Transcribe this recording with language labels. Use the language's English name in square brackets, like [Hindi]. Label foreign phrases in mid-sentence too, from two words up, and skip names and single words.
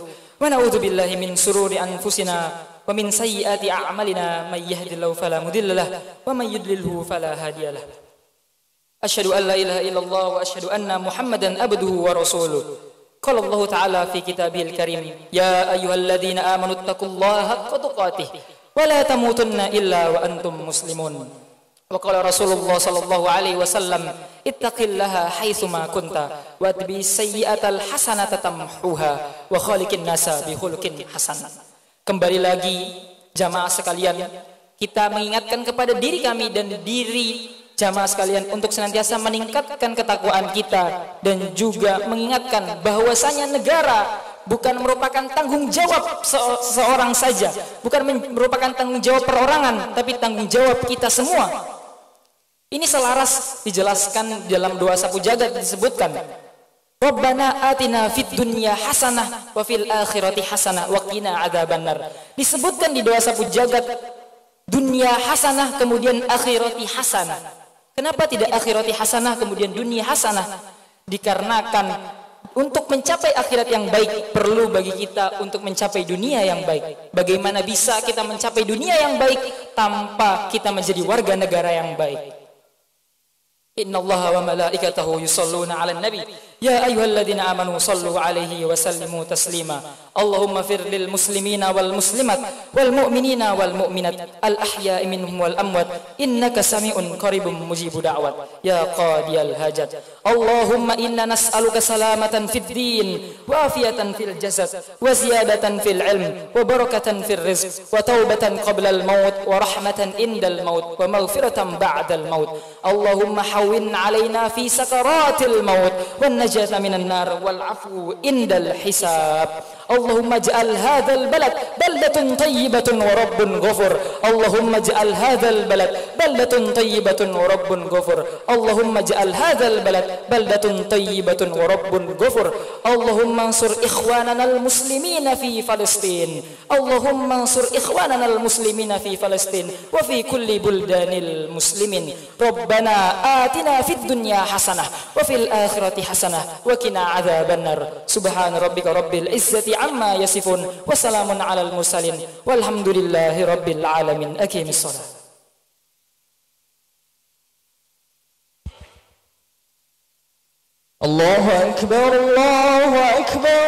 [Arabic] ونعوذ بالله من شرور أنفسنا ومن سيئات أعمالنا من يهده الله فلا مضل له ومن يضلل فلا هادي له. أشهد أن لا إله إلا الله وأشهد أن محمدا عبده ورسوله. قال الله تعالى في كتابه الكريم يا أيها الذين آمنوا اتقوا الله حق تقاته ولا تموتن إلا وأنتم مسلمون. وقال رسول الله صلى الله عليه وسلم اتق الله حيثما كنت وأتبع السيئة الحسنة تمحها وخالق الناس بخلق حسن. [Indonesian] Kembali lagi jamaah sekalian, kita mengingatkan kepada diri kami dan diri jamaah sekalian untuk senantiasa meningkatkan ketakwaan kita dan juga mengingatkan bahwasanya negara bukan merupakan tanggung jawab seseorang saja, bukan merupakan tanggung jawab perorangan, tapi tanggung jawab kita semua. Ini selaras dijelaskan dalam doa sapu jagat, disebutkan [Arabic] ربنا آتنا في الدنيا حسنة وفي الآخرة حسنة وقنا عذاب النار. [Indonesian] Disebutkan di doa sapu jagat [Arabic] دنيا حسنة [Indonesian] kemudian [Arabic] الآخرة حسنة. [Indonesian] Kenapa tidak [Arabic] الآخرة حسنة [Indonesian] kemudian [Arabic] دنيا حسنة? [Indonesian] Dikarenakan untuk mencapai akhirat yang baik perlu bagi kita untuk mencapai dunia yang baik. Bagaimana bisa kita mencapai dunia yang baik tanpa kita menjadi warga negara yang baik? [Arabic] إن الله وملائكته يصلون على النبي يا أيها الذين آمنوا صلوا عليه وسلموا تسليما. اللهم اغفر للمسلمين والمسلمات والمؤمنين والمؤمنات الأحياء منهم والأموات إنك سميع قريب مجيب الدعوات يا قاضي الحاجات. اللهم إنا نسألك سلامة في الدين وعافية في الجسد وزيادة في العلم وبركة في الرزق وتوبة قبل الموت ورحمة عند الموت ومغفرة بعد الموت. اللهم هون علينا في سكرات الموت والنجاة من النار والعفو عند الحساب. اللهم اجعل هذا البلد بلدة طيبة ورب غفور. اللهم اجعل هذا البلد بلدة طيبة ورب غفور. اللهم اجعل هذا البلد بلدة طيبة ورب غفور. اللهم انصر إخواننا المسلمين في فلسطين. اللهم انصر إخواننا المسلمين في فلسطين وفي كل بلدان المسلمين. ربنا آتنا في الدنيا حسنة وفي الآخرة حسنة وقنا عذاب النار. سبحان ربك رب العزة عما يصفون وسلام على المرسلين والحمد لله رب العالمين. أقم الصلاة. الله أكبر الله أكبر.